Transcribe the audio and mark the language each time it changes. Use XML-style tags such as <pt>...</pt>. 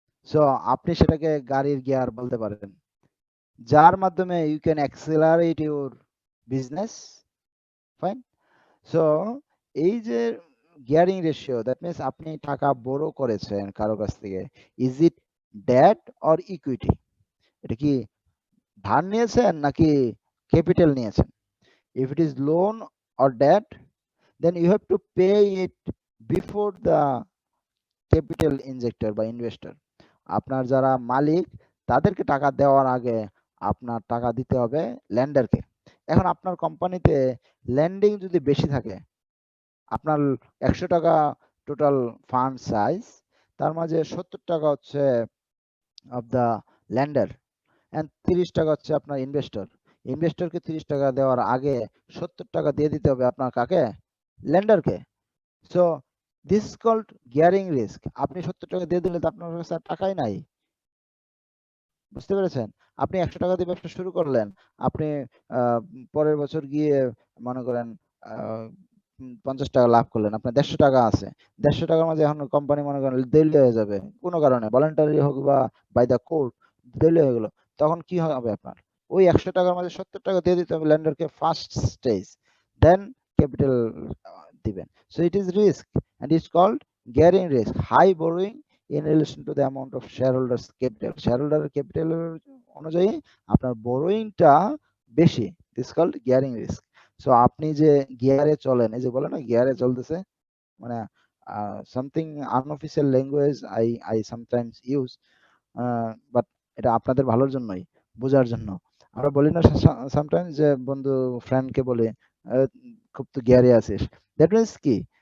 <bn>So আপনি সেটাকে গাড়ির গিয়ার বলতে পারেন, যার মাধ্যমে</bn> <en>You can accelerate your business.</en> <bn>Fine. So এই যে গিয়ারিং রেশিও,</bn> <en>that means</en> <bn>আপনি টাকা বড় করেছেন কারো কাছ থেকে,</bn> <en>Is it debt or equity?</en> <bn>এটা কি ধার নিয়েছেন নাকি ক্যাপিটাল নিয়েছেন?</bn> <en>If it is loan or debt, then you have to pay it before the capital injector বা investor.</en> <bn>আপনার যারা মালিক তাদেরকে টাকা দেওয়ার আগে আপনার টাকা দিতে হবে ল্যান্ডারকে। এখন আপনার কোম্পানিতে ল্যান্ডিং যদি বেশি থাকে, আপনার 100 টাকা টোটাল ফান্ড সাইজ, তার মাঝে 70 টাকা হচ্ছে অফ দ্য ল্যান্ডার এন্ড 30 টাকা হচ্ছে আপনার ইনভেস্টর। ইনভেস্টরকে 30 টাকা দেওয়ার আগে 70 টাকা দিয়ে দিতে হবে আপনার কাকে? ল্যান্ডারকে।</bn> <en>So this is called gearing risk.</en> <bn>আপনি 70 টাকা দিয়ে দিলে তো আপনার কাছে আর টাকাই নাই। বুঝতে পেরেছেন? আপনি 100 টাকা দিয়ে ব্যবসা শুরু করলেন, আপনি পরের বছর গিয়ে মনে করেন 50 টাকা লাভ করলেন, আপনার 150 টাকা আছে। 150 টাকার মাঝে এখন কোম্পানি মনে করেন দেউলিয়া হয়ে যাবে কোনো কারণে, ভলান্টারি হোক বা বাই দ্য কোর্ট দেউলিয়া হয়ে গেল, তখন কি হবে আপনার? ওই 100 টাকার মাঝে 70 টাকা দিয়ে দিতে হবে ল্যান্ডারকে ফার্স্ট স্টেজ, দেন ক্যাপিটাল দিবেন।</bn> <en>So it is risk and it's called gearing risk, high borrowing in relation to the amount of shareholders capital.</en> <bn>Shareholder capital অনুযায়ী আপনার borrowingটা বেশি,</bn> <en>this called gearing risk.</en> <bn>So আপনি যে গিয়ারে চলেন, এই যে বলে না গিয়ারে চলতেছে, মানে</bn> <en>something unofficial language I sometimes use,</en> <bn>but এটা আপনাদের ভালোর জন্যই, বোঝার জন্য। আমরা বলি না সামটাইমস যে বন্ধু ফ্রেন্ডকে বলে খুব তো গিয়ারে আছিস,</bn> <en>that means</en> <bn>কি?</bn>